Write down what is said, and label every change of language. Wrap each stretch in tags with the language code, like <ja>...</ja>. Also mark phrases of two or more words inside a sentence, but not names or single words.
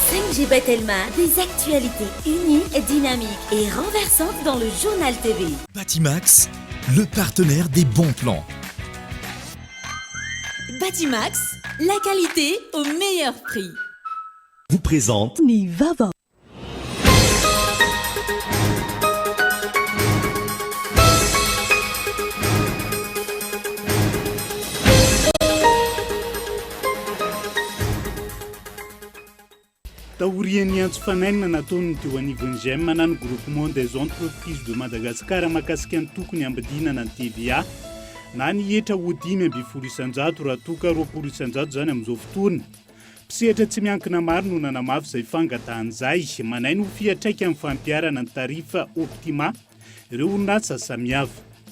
<fr>Angibet Elma, des actualités uniques, dynamiques et renversantes dans le journal TV. Batimax, le partenaire des bons plans. Batimax, la qualité au meilleur prix. Vous présente</fr> <mg>Nivava. Taorian'ny antso fanainina nataony teo anivon'ny GEM manano</mg> <fr>groupement des entreprises de Madagascar</fr> <mg>mahakasika ny tokony ambidinana ny TVA na nihetra ho 5,7 raha toka 20% zany amin'izao fotoana. Mpisehatra tsy miankina maro no nanamafy izay fangatahana izay manainy ho fiatraika amin'ny fampiarana ny tarifa Optima ireo orinasa samihafa.</mg>